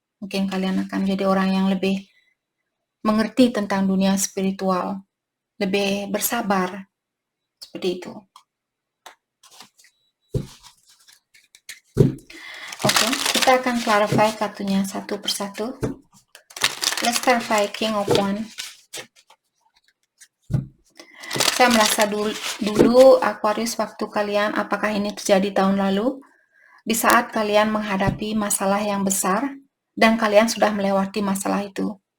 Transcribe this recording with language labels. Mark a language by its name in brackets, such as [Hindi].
[Indonesian] Mungkin kalian akan menjadi orang yang lebih mengerti tentang dunia spiritual, lebih bersabar, seperti itu. Oke, kita akan clarify kartunya satu persatu. [English] Let's clarify King of Wands. [Indonesian] Saya merasa dulu Aquarius, waktu kalian, apakah ini terjadi tahun lalu, di saat kalian menghadapi masalah yang besar dan kalian sudah melewati masalah itu.